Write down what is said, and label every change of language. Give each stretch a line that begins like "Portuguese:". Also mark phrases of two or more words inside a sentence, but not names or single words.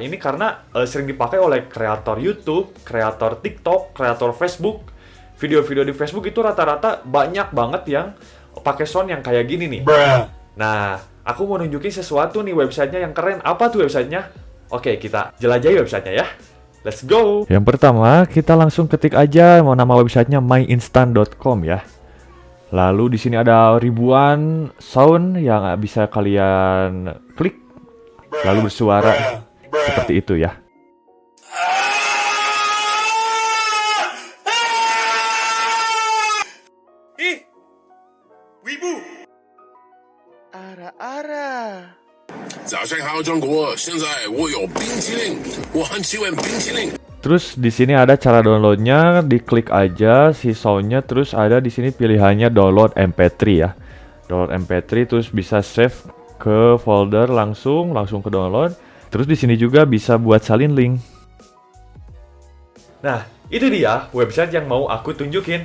Indonesian: Ini karena sering dipakai oleh kreator YouTube, kreator TikTok, kreator Facebook. Video-video di Facebook itu rata-rata banyak banget yang pakai sound yang kayak gini nih. Nah, aku mau nunjukin sesuatu nih websitenya yang keren. Apa tuh websitenya? Oke, kita jelajahi websitenya ya.
English: Let's go!
Indonesian: Yang pertama, kita langsung ketik aja mau nama websitenya myinstant.com ya. Lalu di sini ada ribuan sound yang bisa kalian klik, lalu bersuara seperti itu ya.
Japanese: Ara-ara.
Chinese: 早上好，中国！现在我有冰淇淋，我很喜欢冰淇淋。
Indonesian: Terus di sini ada cara downloadnya, diklik aja si soundnya, terus ada di sini pilihannya download MP3 ya. Download MP3 terus bisa save ke folder langsung ke download. Terus di sini juga bisa buat salin link. Nah, itu dia website yang mau aku tunjukin.